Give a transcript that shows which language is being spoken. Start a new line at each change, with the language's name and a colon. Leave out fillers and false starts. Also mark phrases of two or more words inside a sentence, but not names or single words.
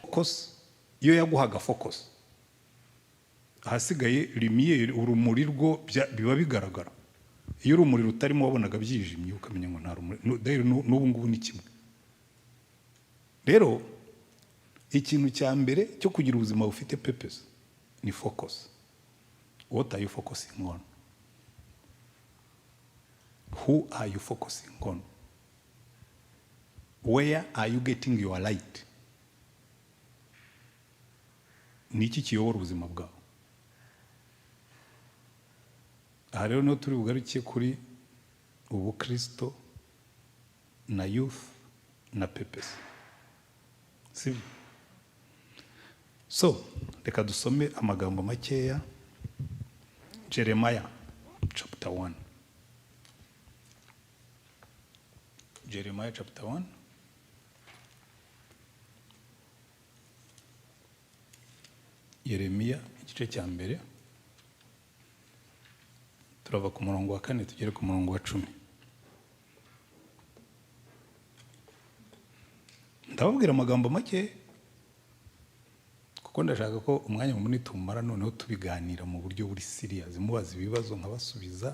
Kinyarwanda: Focus iyo yaguhaga focus, ahasigaye lumiere, urumuri rwo biba bigaragara. Iyo urumuri rutarimo wabonaga byijimye, ukamenya ngo nta rumuri. N'ubu ngubu ni kimwe. Rero ikintu cya mbere cyo kugira ubuzima bufite purpose ni focus.
English: What are you focusing on? Who are you focusing on? Where are you getting your light?
Kinyarwanda: Niki kiyobora ubuzima bwawe? Aha rero no turi bugarukiye kuri ubukristo na youth na purpose. Sibyo? So reka dusome amagambo makeya.
English: Jeremiah chapter 1. Jeremiah chapter 1.
Kinyarwanda: Yeremiya igice cya mbere turava ku murongo wa 4 tugere ku murongo wa 10. Ndababwira amagambo make kuko ndashaka ko umwanya munini tumara noneho tubiganira mu buryo buri serious, mubaza ibibazo nkabasubiza.